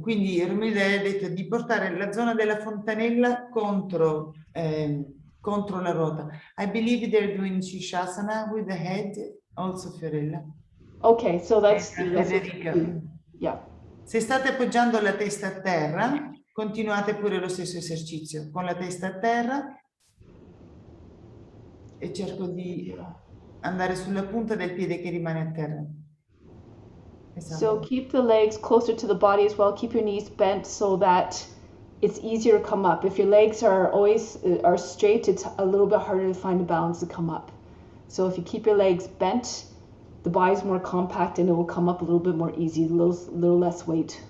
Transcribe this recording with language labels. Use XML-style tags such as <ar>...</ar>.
<it>Quindi Romilda ha detto di portare la zona della fontanella contro la ruota.</it> <en>I believe they're doing Shishasana with the head, also Fiorella. Okay, so that's Federica. Yeah.</en> <it>Se state appoggiando la testa a terra, continuate pure lo stesso esercizio con la testa a terra e cerco di andare sulla punta del piede che rimane a terra. Esatto.</it> <en>So keep the legs closer to the body as well. Keep your knees bent so that it's easier to come up. If your legs are always are straight, it's a little bit harder to find the balance to come up. So if you keep your legs bent, the body's more compact and it will come up a little bit more easy, a little less weight.</en>